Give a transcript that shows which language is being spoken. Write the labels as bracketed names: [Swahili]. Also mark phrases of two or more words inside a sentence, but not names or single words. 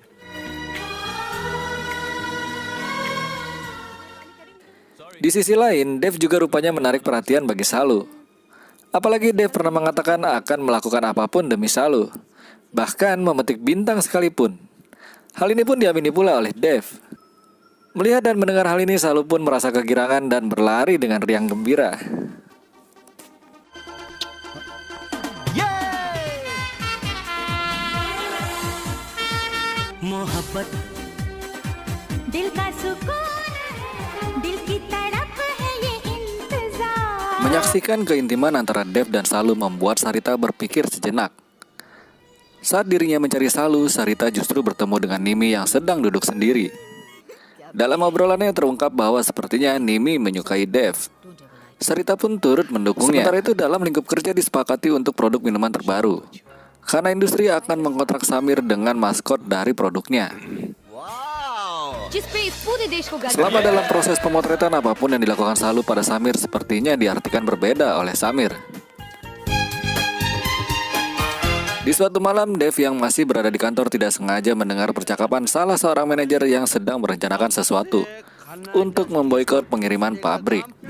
[Indonesian] Di sisi lain, Dev juga rupanya menarik perhatian bagi Salu. Apalagi Dev pernah mengatakan akan melakukan apapun demi Salu, bahkan memetik bintang sekalipun. Hal ini pun diamini pula oleh Dev. Melihat dan mendengar hal ini, Salu pun merasa kegirangan dan berlari dengan riang gembira. [Hindi] मोहब्बत दिल का सुकून दिल की तड़प है ये इंतजार [Indonesian] Menyaksikan keintiman antara Dev dan Salu membuat Sarita berpikir sejenak. Saat dirinya mencari Salu, Sarita justru bertemu dengan Nimi yang sedang duduk sendiri. Dalam obrolannya terungkap bahwa sepertinya Nimi menyukai Dev. Sarita pun turut mendukungnya. Sementara itu dalam lingkup kerja disepakati untuk produk minuman terbaru. Kana Industri akan mengkontrak Samir dengan maskot dari produknya. [Hindi] जिस पे इस पूरे देश को गर्व [Indonesian] Selama dalam proses pemotretan, apapun yang dilakukan Salu pada Samir sepertinya diartikan berbeda oleh Samir. Di suatu malam, Dev yang masih berada di kantor tidak sengaja mendengar percakapan salah seorang manajer yang sedang merencanakan sesuatu untuk memboikot pengiriman pabrik.